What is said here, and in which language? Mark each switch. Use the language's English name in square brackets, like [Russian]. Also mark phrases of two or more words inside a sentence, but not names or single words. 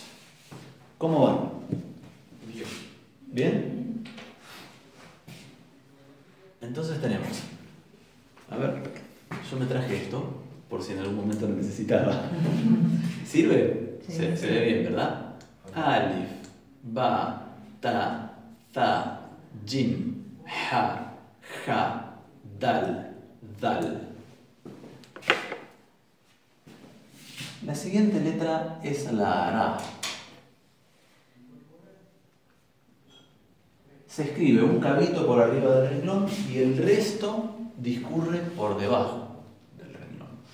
[Spanish] ¿Cómo van? Bien. ¿Bien? Entonces tenemos, a ver, yo me traje esto por si en algún momento lo necesitaba. ¿Sirve? Sí. Se ve bien, ¿verdad? [Arabic] ألف، باء، تاء، ثاء، جيم, حاء، خاء، دال، ذال. [Spanish] La siguiente letra es la ra. Se escribe un cabito por arriba del renglón y el resto discurre por debajo del renglón.